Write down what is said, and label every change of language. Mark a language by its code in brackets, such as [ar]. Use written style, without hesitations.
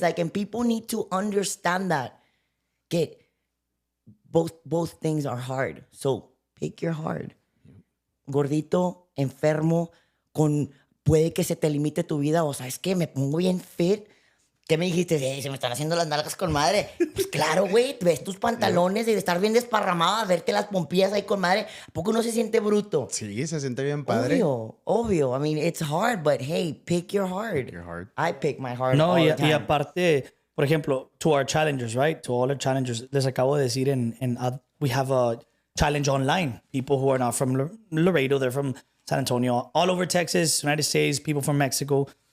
[en] Like, and people need to understand that. Que both things are hard. So, pick your hard. [es] Gordito, enfermo, puede que se te limite tu vida. O sea, es que me pongo bien fit ¿Qué me dijiste? Se me están haciendo las nalgas con madre. Pues claro, güey. Ves tus pantalones de estar bien desparramado, a verte las pompillas ahí con madre. ¿A poco uno se siente bruto? Sí, se siente bien padre. Obvio. [en] I mean, it's hard, but hey, pick your heart. Pick your heart. I pick my heart [es] No, [en] all [es] y, [en] the time. [es] y aparte, por ejemplo, [en] to our challengers, right? To all our challengers, [es] les acabo de decir [en] we have a challenge online. People who are not from Laredo, they're from San Antonio, all over Texas, United States, people from Mexico.